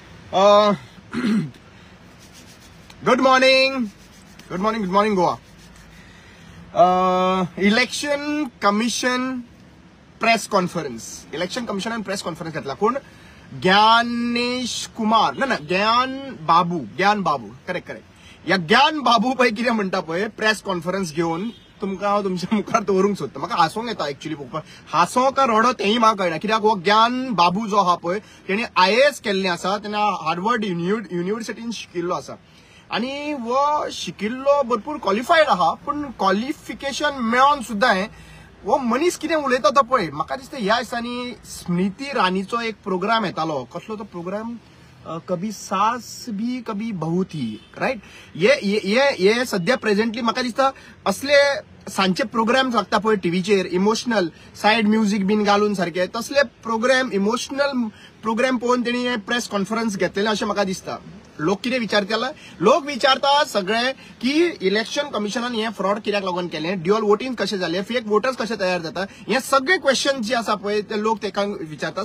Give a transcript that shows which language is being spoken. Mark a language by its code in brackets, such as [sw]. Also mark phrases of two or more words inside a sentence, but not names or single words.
[en] Good morning Goa. Election Commission press conference. Election Commission and press conference [kok] घेतला कोण? ज्ञानेश कुमार ना ज्ञान बाबू करेक्ट. या ज्ञान बाबू पै कितें म्हणटा पळय [en] press conference [kok] घेवन तुमकां हांव तुमच्या मुखार दवरूंक सोदता. म्हाका हांसोंक येता एक्चुअली पळोवपाक. हांसो का रडो तेंय म्हाका कळना. कित्याक हो ज्ञान बाबू जो आहा पळय तेणी IAS केल्लें आसा. तेणें हार्वर्ड युनिव्हर्सिटीन शिकिल्लो आसा आणि वो शिकिल्लो भरपूर क्वॉलिफायड आहा. पण क्वॉलिफिकेशन मेळोन सुद्दां वो मनीस कितें उलयता तो पळय म्हाका दिसता ह्या दिसांनी स्मृती इराणीचो एक प्रोग्राम येतालो. कसलो तो प्रोग्राम? कभी सास भी कभी बहू थी, राइट. ये सध्या प्रेझेंटली म्हाका दिसता असले सांचे प्रोग्राम लागता पळय टीव्हीचेर [en] emotional side music [kok] बीन घालून सारखे तसले प्रोग्राम [en] emotional program [kok] पळोवन तेणी [en] press conference [kok] घेतलेले अशें म्हाका दिसता. लोक कितें विचारता? लोक विचारता सगळे की इलेक्शन कमिशनान हे फ्रॉड कित्याक लागून केलें, [en] dual voting [kok] कशें जालें, [en] fake voters [kok] कशे तयार जाता, हे सगळे क्वेश्चन जे आसा पळय ते लोक तेका विचारता.